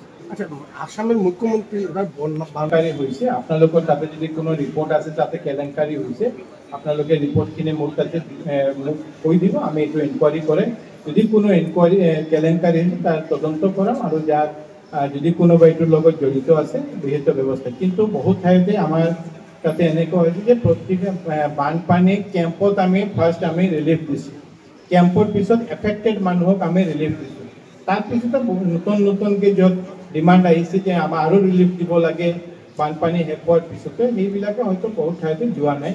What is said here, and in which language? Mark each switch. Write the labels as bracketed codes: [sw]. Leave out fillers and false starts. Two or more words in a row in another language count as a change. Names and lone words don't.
[bn] আচ্ছা, আসামের মুখ্যমন্ত্রী কেলেঙ্কারি হয়েছে, আপনাদের তাতে যদি কোনো রিপোর্ট আছে তাতে কেলেঙ্কারি হয়েছে, আপনাদের রিপোর্ট কিনে মোর কাছে কই দিব, আমি একটু এনকোয়ারি করে যদি কোনো কেলেঙ্কারি হয়েছে তার তদন্ত করাম আর যার [as] যদি কোনোবা এইটোৰ লগত জড়িত আছে বিহিত ব্যৱস্থা। কিন্তু বহু ঠাইতে আমাৰ তাতে এনেকুৱা হৈছে যে প্ৰত্যেক বানপানী কেম্পত আমি ফাৰ্ষ্ট আমি ৰিলিফ দিছোঁ, কেম্পৰ পিছত এফেক্টেড মানুহক আমি ৰিলিফ দিছোঁ। তাৰপিছতে নতুনকৈ য'ত ডিমাণ্ড আহিছে যে আমাৰ আৰু ৰিলিফ দিব লাগে বানপানী শেষ হোৱাৰ পিছতে, সেইবিলাকে হয়তো বহুত ঠাইতে যোৱা নাই।